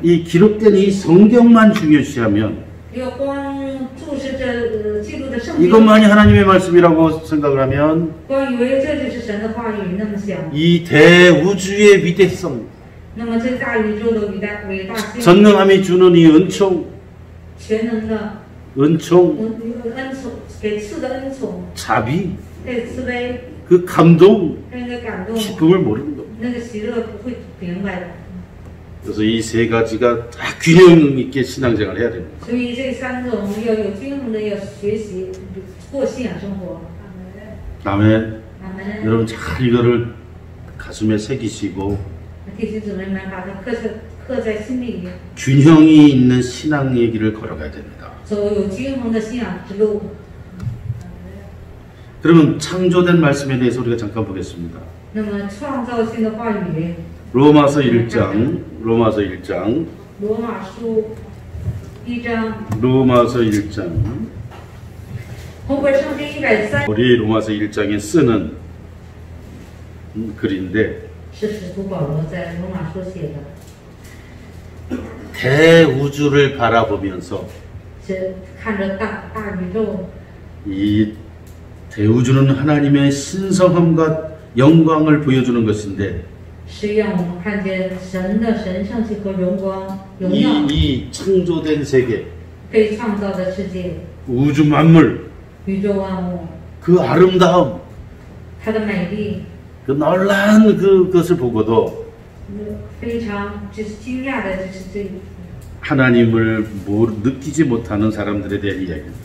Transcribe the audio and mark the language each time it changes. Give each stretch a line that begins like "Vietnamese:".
Korean: 이 기록된 이 성경만 중요시하면
Chinese: 要光注视这记录的圣经，
Korean: 이것만이 하나님의 말씀이라고 생각을 하면
Chinese: 光以为这就是神的话语，那么想，
Korean: 이 대우주의 위대성,
Chinese: 那么这大宇宙的伟大性，
Korean: 전능함이 주는 이 은총,
Chinese: 全能的
Korean: 은총,
Chinese: 恩宠，给赐的恩宠，
Korean: 자비,
Chinese: 对慈悲，
Korean: 그 감동,
Chinese: 那个感动，
Korean: 기쁨을 모르는 겁니다.
Chinese: 那个喜乐不会明白的。
Korean: 그래서 이 세 가지가 다 균형 있게 신앙생활을 해야 됩니다.
Chinese: 所以这三种要有均衡的要学习过信仰生活。
Korean: 다음에
Chinese: 阿门。
Korean: 여러분 잘 이거를 가슴에 새기시고
Chinese: 弟兄姊妹们，把它刻在心里，
Korean: 균형이 있는 신앙의 길을 걸어가야 됩니다.
Chinese: 走有均衡的信仰之路。
Korean: 그러면 창조된 말씀에 대해서 우리가 잠깐 보겠습니다.
Chinese: 那么创造性的话语，
Korean: 로마서 1장, 로마서 1장,
Chinese: 罗马书1章，
Korean: 로마서 1장.
Chinese: 红本圣经103，
Korean: 우리 로마서 1장에 쓰는 글인데
Chinese: 是使徒保罗在罗马书写的，
Korean: 대우주를 바라보면서
Chinese: 是看着大宇宙，
Korean: 이 대우주는 하나님의 신성함과 영광을 보여주는 것인데
Chinese: 是让我们看见神的神圣性和荣光、荣耀，
Korean: 이 창조된 세계,
Chinese: 被创造的世界，
Korean: 우주 만물,
Chinese: 宇宙万物，
Korean: 그 아름다움,
Chinese: 它的美丽，
Korean: 그 놀라운 그것을 보고도
Chinese: 非常就是惊讶的，就是这
Korean: 하나님을 느끼지 못하는 사람들에 대한 이야기입니다.